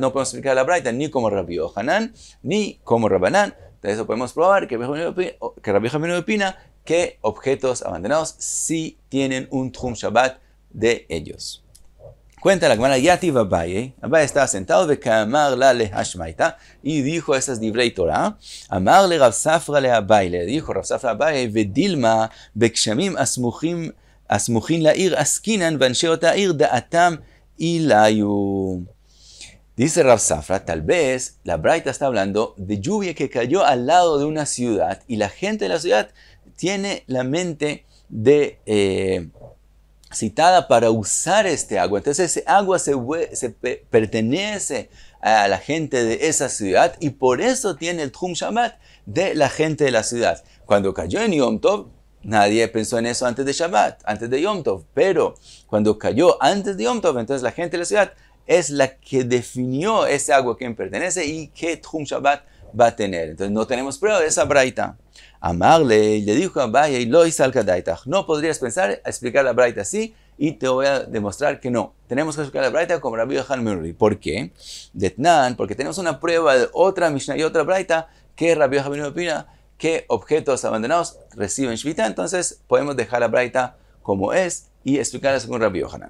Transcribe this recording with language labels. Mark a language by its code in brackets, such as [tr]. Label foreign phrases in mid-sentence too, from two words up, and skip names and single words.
[es] No podemos explicar la braita ni como Rabbi Yochanan ni como Rabbanan. De eso podemos probar que Rabbi Yochanan ben Nuri opina que objetos abandonados sí tienen un [he] תחום שבת [es] de ellos. Cuenta la Gemara, [arc] יתיב אביי. [es] Abaye estaba sentado de [arc] וקאמר לה להא שמעתא [es] y dijo esas [he] דברי תורה. [arc] אמר ליה רב ספרא לאביי. [es] Le dijo [arc] Rav Safra Abaye, ודילמא בגשמים הסמוכין לעיר עסקינן ואנשי העיר דעתם עילויה. [es] Dice Rav Safra, tal vez la braita está hablando de lluvia que cayó al lado de una ciudad y la gente de la ciudad tiene la mente citada para usar este agua. Entonces ese agua pertenece a la gente de esa ciudad y por eso tiene el [he] תחום שבת [es] de la gente de la ciudad. Cuando cayó en [he] יום טוב, [es] nadie pensó en eso antes de Shabbat, antes de [he] יום טוב. [es] Pero cuando cayó antes de [he] יום טוב, [es] entonces la gente de la ciudad es la que definió ese agua a quien pertenece y qué [he] תחום שבת [es] va a tener. Entonces no tenemos prueba de esa braita. Amarle, le dijo a Abaye, [arc] לא סלקא דעתך. [es] No podrías pensar a explicar la braita así y te voy a demostrar que no. Tenemos que explicar la braita como Rabbi Yochanan ben Nuri. ¿Por qué? Detnan, porque tenemos una prueba de otra Mishnah y otra braita que Rabbi Yochanan ben Nuri opina que objetos abandonados reciben shvita. Entonces podemos dejar la braita como es y explicarla según Rabbi Yochanan.